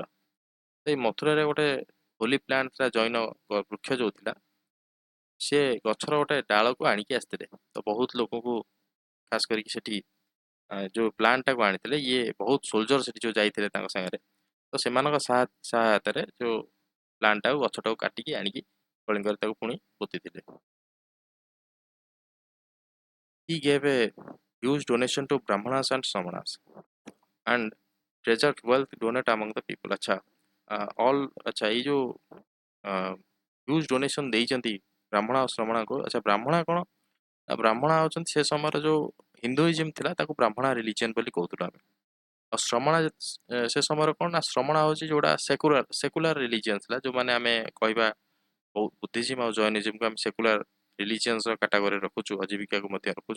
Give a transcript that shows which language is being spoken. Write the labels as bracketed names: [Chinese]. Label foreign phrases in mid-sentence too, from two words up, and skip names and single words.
[Odia] ସେଇ ମଥୁରାରେ ଗୋଟେ [English] holy plant [Odia] ଥିଲା, ଜୈନ ବୃକ୍ଷ ଯେଉଁ ଥିଲା ସେ ଗଛର ଗୋଟେ ଡାଳକୁ ଆଣିକି ଆସିଥିଲେ। ତ ବହୁତ ଲୋକଙ୍କୁ ଖାସ କରିକି ସେଠି ଯୋଉ ପ୍ଲାଣ୍ଟଟାକୁ ଆଣିଥିଲେ, ଇଏ ବହୁତ ସୋଲଜର ସେଠି ଯୋଉ ଯାଇଥିଲେ ତାଙ୍କ ସାଙ୍ଗରେ, ତ ସେମାନଙ୍କ ସହାୟତାରେ ଯୋଉ ପ୍ଲାଣ୍ଟଟାକୁ ଗଛଟାକୁ କାଟିକି ଆଣିକି କଳିଙ୍ଗରେ ତାକୁ ପୁଣି ପୋତିଥିଲେ। [English] He gave a huge donation to Brahmanas and Samanas and treasured wealth donate among the people। [Odia] अच्छा all अच्छा ଏଇ ଯୋଉ [English] huge donation [Odia] ଦେଇଛନ୍ତି ବ୍ରାହ୍ମଣ ଆଉ ଶ୍ରମଣକୁ। ଆଚ୍ଛା ବ୍ରାହ୍ମଣ କଣ? ନା ବ୍ରାହ୍ମଣ ହେଉଛନ୍ତି ସେ ସମୟର ଯୋଉ ହିନ୍ଦୁଇଜିମ୍ ଥିଲା ତାକୁ ବ୍ରାହ୍ମଣ ରିଲିଜିଅନ୍ ବୋଲି କହୁଥିଲୁ ଆମେ। ଆଉ ଶ୍ରମଣ ସେ ସମୟର କଣ ନା ଶ୍ରମଣ ହେଉଛି ଯୋଉଟା [English] secular religion [Odia] ଥିଲା, ଯୋଉମାନେ ଆମେ କହିବା ବୁଦ୍ଧିଜିମ୍ ଆଉ ଜୈନିଜିମ୍କୁ ଆମେ [English] secular religions [Odia] କାଟାଗୋରୀରେ ରଖୁଛୁ, ଅଜୀବିକାକୁ ମଧ୍ୟ ରଖୁଛୁ।